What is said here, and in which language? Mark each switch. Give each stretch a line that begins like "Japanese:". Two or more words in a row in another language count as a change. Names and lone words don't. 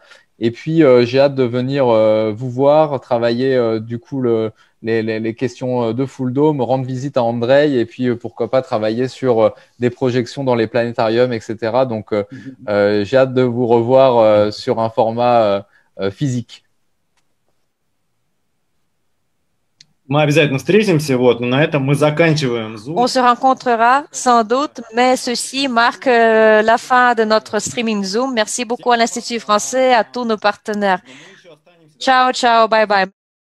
French: Et puis j'ai hâte de venir vous voir, travailler du coup les questions de
English: Full Dome,
French: rendre visite à Andrei, et puis pourquoi pas travailler sur des projections dans les planétariums, etc. Donc j'ai hâte de vous revoir sur un format physique.
Russian: Мы обязательно встретимся, вот, но на этом мы заканчиваем Zoom.
French: On se rencontrera sans doute, mais ceci marque la fin de notre streaming Zoom. Merci beaucoup à l'Institut français, à tous nos partenaires.
Italian: Ciao, ciao,
English: bye bye.